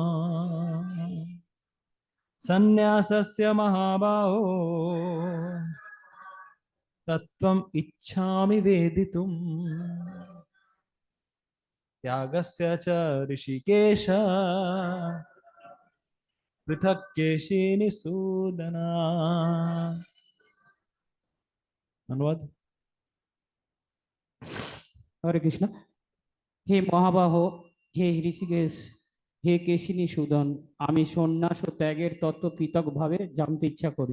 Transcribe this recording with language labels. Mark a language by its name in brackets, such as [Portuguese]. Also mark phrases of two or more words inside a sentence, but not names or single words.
[Sanskrit] सन्न्यासस्य महाबाहो तत्त्वम् इच्छामि वेदितुम् त्यागस्य च ऋषिकेश पृथक् केशिनिसूदना। [Bangla] অনুবাদ। [Sanskrit] হরে কৃষ্ণ। [Bangla] হে মহাবাহ, হে ঋষিকেশ, হে কেশিনী সুদন, আমি সন্ন্যাস ও ত্যাগের তত্ত্ব পৃথকভাবে জানতে ইচ্ছা করি।